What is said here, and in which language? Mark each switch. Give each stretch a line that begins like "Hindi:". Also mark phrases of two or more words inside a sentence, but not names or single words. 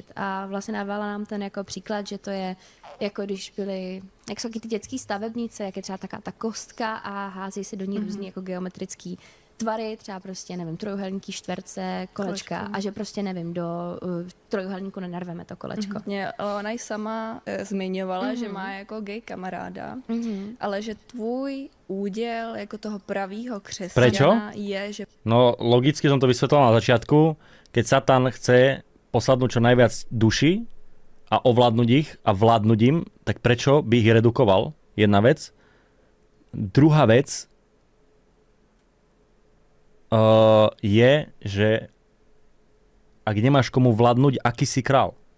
Czech: A vlastně dávala nám ten jako příklad, že to je jako když byly, jak jsou ty dětský stavebnice, jak je třeba taká ta kostka a hází se do ní různý jako geometrický tvary, třeba prostě, nevím, trojuhelníky, čtverce, kolečka a že prostě, nevím, do trojuhelníku nenarveme to kolečko. Ona ji sama zmiňovala, že má jako gay kamaráda, ale že tvůj úděl jako toho pravýho křesťana je, že...
Slovak: No logicky som to vysvetlil na začiatku, keď Satan chce posadnúť čo najviac duši a ovládnuť ich a vládnuť im, tak prečo by ich redukoval? Jedna vec. Druhá vec je, že ak nemáš komu vládnuť, aký si král?